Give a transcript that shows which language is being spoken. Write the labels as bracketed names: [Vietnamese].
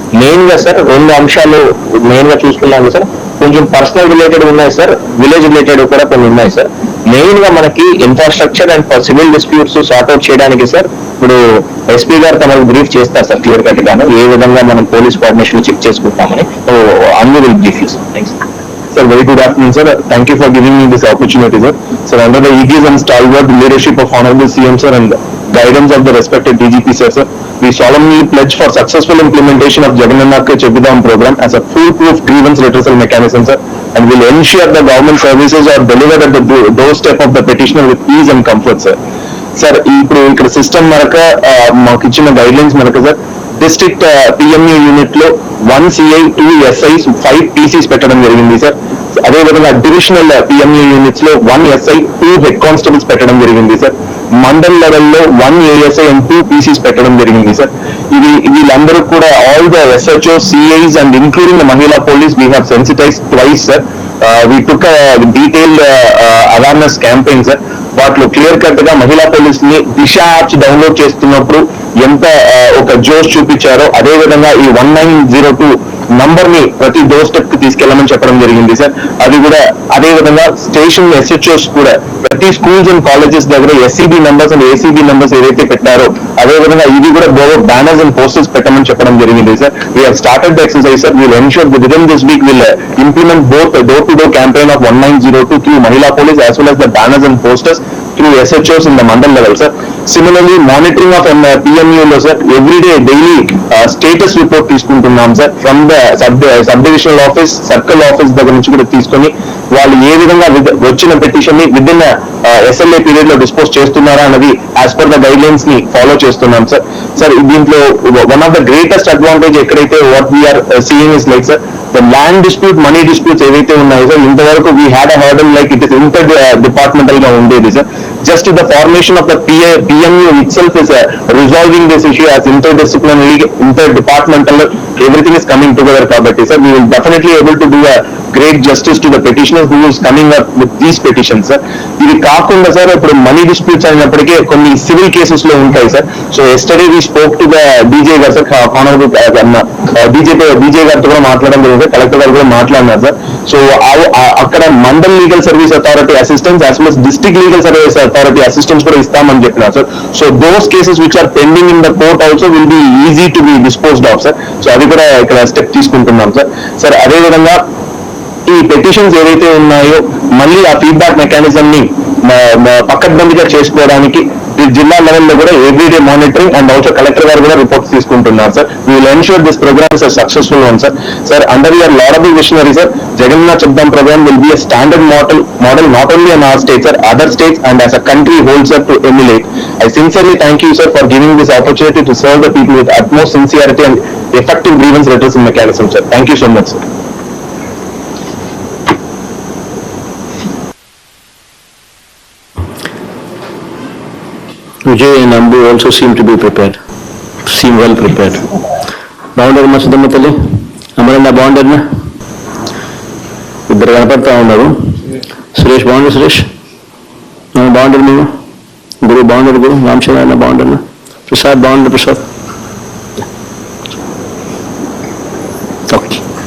[Telugu] Main గా sir 2 అంశాలు main గా చూసుకున్నాము సార్. కొంచెం పర్సనల్ రిలేటెడ్ ఉన్నాయి సార్, విలేజ్ రిలేటెడ్ కూడా కొన్ని ఉన్నాయి సార్. మెయిన్ గా మనకి infrastructure and civil disputes sort out చేయడానికి సార్ ఇప్పుడు ఎస్పీ గారు తమకు బ్రీఫ్ చేస్తారు సార్ క్లియర్ కట్ గాను ఏ విధంగా మనం పోలీస్ కోఆర్డినేషన్ చెక్ చేసుకుంటామని. [English] So అందు will brief you sir. Thanks. Sir, very good afternoon, sir. Thank you for giving me this opportunity, sir. Sir, under the aegis and stalwart leadership of Honorable CM, sir, and guidance of the respected DGP, sir, we solemnly pledge for successful implementation of Jagannath Cheppidam program as a foolproof grievance redressal mechanism, sir, and will ensure the government services are delivered at the doorstep of the petitioner with ease and comfort, sir. [Telugu] Sir ఇప్పుడు ఇక్కడ system మనక మాకు ఇచ్చిన guide lines మనకు sir district PME unit లో 1 CI 2 SIs 5 Pisces పెట్టడం జరిగింది sir. అదేవిధంగా డివిజనల్ పిఎంఈ యూనిట్స్ లో 1 ఎస్ఐ 2 హెడ్ కానిస్టేబుల్స్ పెట్టడం జరిగింది సార్. మండల్ లెవెల్లో 1 ఏఎస్ఐ అండ్ 2 పీసీస్ పెట్టడం జరిగింది సార్. వీళ్ళందరూ కూడా [English] All the SHO CIs and including the Mahila police we have sensitize twice sir. We took detailed awareness campaign sir. [Telugu] వాటిలో క్లియర్ కట్ గా మహిళా పోలీస్ ని దిశ యాప్స్ డౌన్లోడ్ చేస్తున్నప్పుడు ఎంత ఒక జోష్ చూపించారో అదే విధంగా ఈ 1902 నంబర్ ని ప్రతి డోర్ స్టెప్ కి తీసుకెళ్లమని చెప్పడం జరిగింది సార్. అది కూడా అదే విధంగా స్టేషన్ ఎస్హెచ్ఓస్ కూడా ప్రతి స్కూల్స్ అండ్ కాలేజెస్ దగ్గర SCB numbers and ACB numbers ఏదైతే పెట్టారో అదే విధంగా ఇది కూడా బ్యానర్స్ అండ్ పోస్టర్స్ పెట్టమని చెప్పడం జరిగింది sir. [English] We have started the exercise sir. Will ensure within this week will implement both door to door campaign of 1902 through Mahila Police as well as the banners and posters through SHOs in the mandal level, sir. Similarly, monitoring of PMU lo, sir, every day, daily status report [Telugu] తీసుకుంటున్నాం sir. [English] from the sub divisional office, [Telugu] circle office దగ్గర నుంచి కూడా తీసుకొని వాళ్ళు ఏ విధంగా వచ్చిన petition ని with in SLA period లో డిస్పోజ్ చేస్తున్నారా అన్నది as per the guide lines ని ఫాలో చేస్తున్నాం సార్. సార్ దీంట్లో [English] one of the greatest advantage [Telugu] ఎక్కడైతే [English] what we are seeing is like sir [Telugu] the land dispute, money disputes ఏవైతే ఉన్నాయో సార్ ఇంతవరకు [English] we had a hurdle like it is [Telugu] inter departmental గా ఉండేది sir. [English] just the formation of the PMU itself is resolving this issue as interdisciplinary, interdepartmental, everything is coming together [Telugu] kabatti [English] sir. We will definitely able to do a great justice to the petitioners who is coming up with these petitions sir. [Telugu] ఇది కాకుండా sir ఇప్పుడు money disputes అయినప్పటికీ కొన్ని civil cases లో ఉంటాయి sir. [English] so yesterday we spoke to the DJ గారు sir, [Telugu] honourable DJ గారితో కూడా మాట్లాడడం జరిగింది సార్. కలెక్టర్ గారు కూడా మాట్లాడినారు సార్. సో అక్కడ mandal legal service authority assistance as well as district legal service authority assistance కూడా ఇస్తామని చెప్పినారు sir. [English] So those cases which are pending in the court also will be easy to be disposed of sir. [Telugu] So అది కూడా ఇక్కడ step తీసుకుంటున్నాం sir. Sir అదేవిధంగా ఈ petitions ఏవైతే ఉన్నాయో మళ్ళీ ఆ ఫీడ్బ్యాక్ మెకానిజం ని పక్కడ్బందీగా చేసుకోవడానికి జిల్లా లెవెల్లో కూడా everyday monitoring and also collector గారు కూడా రిపోర్ట్స్ తీసుకుంటున్నారు sir. [English] We will ensure this programme is successful one sir. Sir under your laudable visionary sir, Jagannath Cheppadam programme will be a standard model not only in our state sir, other states and as a country whole sir to emulate. I sincerely thank you sir for giving this opportunity to serve the people with utmost sincerity and effective grievance redressal mechanism sir. Thank you so much sir. Vijay and Ambu also seem to be prepared, seem well prepared. [Telugu] బాగుండరు మా సుధమ్మ తల్లి, అమరన్న బాగుండరునా? ఇద్దరు కనపడతా ఉన్నారు. సురేష్ బాగుండరు, సురేష్ బాగుండరు, మేము గురువు బాగుండరు, గురు Ramachandra బాగుండరునా? Prasad బాగుండరు, Prasad okay.